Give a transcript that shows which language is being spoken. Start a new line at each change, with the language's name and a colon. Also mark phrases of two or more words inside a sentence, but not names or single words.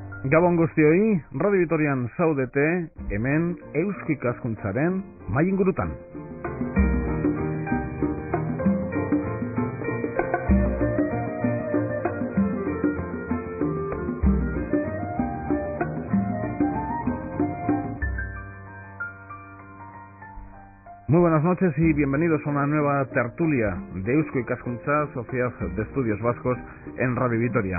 Basque: Gabon guztioi, Radio Vitorian zaudete, hemen Eusko Ikaskuntzaren mahai ingurutan.
Spanish: Muy buenas noches y bienvenidos a una nueva tertulia de Eusko Ikaskuntza, Sociedad de Estudios Vascos en Radio Vitoria.